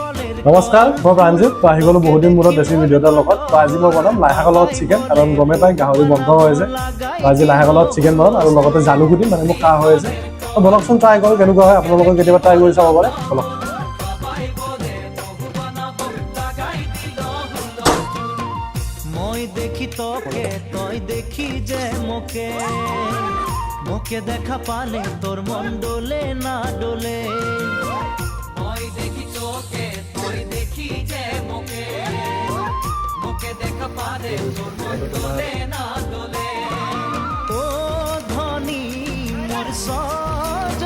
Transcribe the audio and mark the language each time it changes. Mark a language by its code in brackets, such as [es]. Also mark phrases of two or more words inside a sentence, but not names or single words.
[as] নমস্কাৰ মই প্ৰাঞ্জিত আহি গ'লো বহুত দিন মূৰত দেশী ভিডিঅ' এটাৰ লগত আজি মই বনাম লাই শাকৰ লগত চিকেন কাৰণ গমে পাই গাহৰি বন্ধ হৈ আছে আজি লাই শাকৰ লগত চিকেন বনাম আৰু লগতে জালুকু দিম মানে মোক কাহ হৈ আছে বলকচোন ট্ৰাই কৰোঁ কেনেকুৱা হয় আপোনালোকে কেতিয়াবা ট্ৰাই কৰি চাব পাৰে বলক মই দেখি তোকে তই দেখি যে মোকে মোকে দেখা পালে তোর মন ডোলে না ডোলে মই দেখি তোকে তই দেখি যে মোকে মোকে দেখা পালে তোর মন ডোলে না ডোলে ও ধনী মোর